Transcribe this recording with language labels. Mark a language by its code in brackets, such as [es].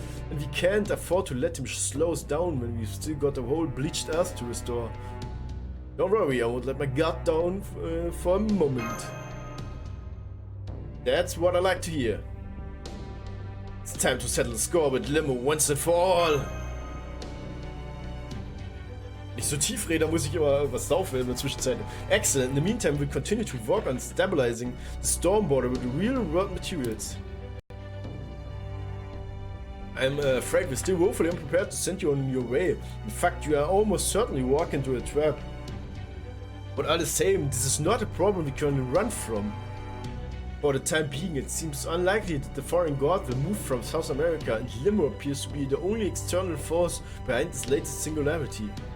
[en] And we can't afford to let him slow us down when we've still got a whole bleached earth to restore. Don't worry, I won't let my guard down for a moment. That's what I like to hear. It's time to settle the score with Limbo once and for all. [de] Nicht so tief reden, da muss ich immer was saufen in der Zwischenzeit. [en] Excellent. In the meantime, we'll continue to work on stabilizing the storm border with real-world materials. I'm afraid we're still woefully unprepared to send you on your way. In fact, you are almost certainly walking into a trap. But all the same, this is not a problem we can run from. For the time being, it seems unlikely that the foreign god will move from South America, and Limbo appears to be the only external force behind this latest singularity.